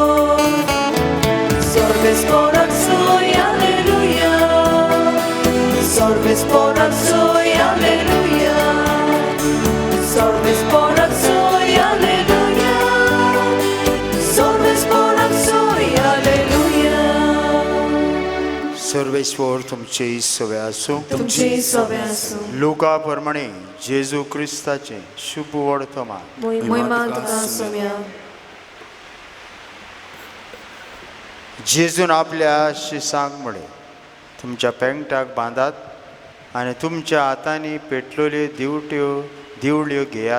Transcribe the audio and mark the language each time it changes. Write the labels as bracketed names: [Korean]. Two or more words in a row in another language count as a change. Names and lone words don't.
[Konkani] Sorvespora Tsui, Alleluia. Sorvespora Tsui, Alleluia. Sorvespora Tsui, Alleluia. Sorvespora Tsui, Alleluia. सर्वेश्वर तुमचे सवे आसूं. तुमचे सवे आसूं. लुका प्रमाणे जेजू क्रिस्ताचे शुभ वर्तमान. महिमा तुका सव्या. जेजून आपल्या शिसांक म्हळे, तुमच्या पेंगटाक बांदात आनी तुमच्या हातांनी पेटलोल्यो दिवळ्यो घेयात.